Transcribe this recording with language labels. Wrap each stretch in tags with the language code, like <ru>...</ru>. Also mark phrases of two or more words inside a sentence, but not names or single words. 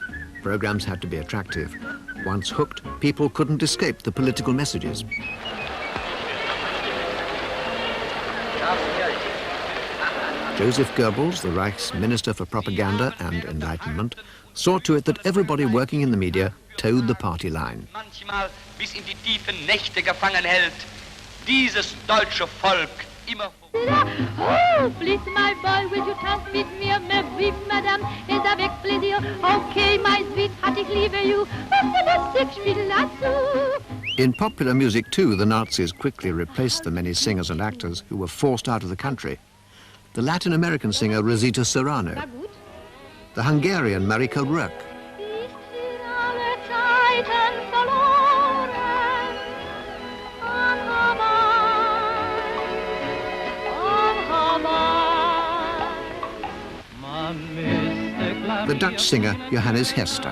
<en>Programs had to be attractive. Once hooked, people couldn't escape the political messages. Joseph Goebbels, the Reich's Minister for Propaganda and Enlightenment, saw to it that everybody working in the media towed the party line.</en> <de>Manchmal bis in die tiefen Nächte gefangen hält. Dieses deutsche Volk immer...</de> <en>Oh, please, my boy, will you</en> <de>tanz mit mir?</de> <fr>Mais oui, madame, et avec plaisir.</fr> <en>Okay, my sweetheart,</en> <de>ich liebe you. Lustig, spiel dazu.</de> <en>In popular music too, the Nazis quickly replaced the many singers and actors who were forced out of the country. The Latin American singer Rosita Serrano, the Hungarian Marika Röck, the Dutch singer Johannes Hester.</en>